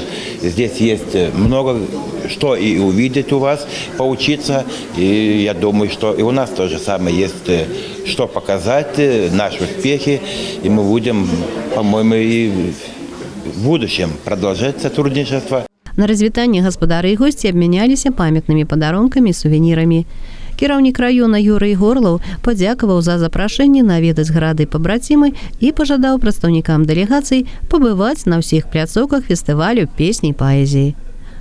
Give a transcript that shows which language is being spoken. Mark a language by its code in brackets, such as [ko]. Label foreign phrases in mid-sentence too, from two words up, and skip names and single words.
[ru] Здесь есть много что и увидеть у вас, поучиться. И я думаю, что и у нас то же самое есть, что показать, наши успехи. И мы будем, по-моему, и в будущем продолжать сотрудничество. [be] На развітанні гаспадары і госці абмяняліся памятнымі падарункамі і сувенірамі. Кіраўнік раёна Юрый Горлаў падзякаваў за запрашэнне наведаць гарады пабрацімы і пажадаў прадстаўнікам дэлегацый пабываць на ўсіх пляцоўках фестывалю песні і паэзіі.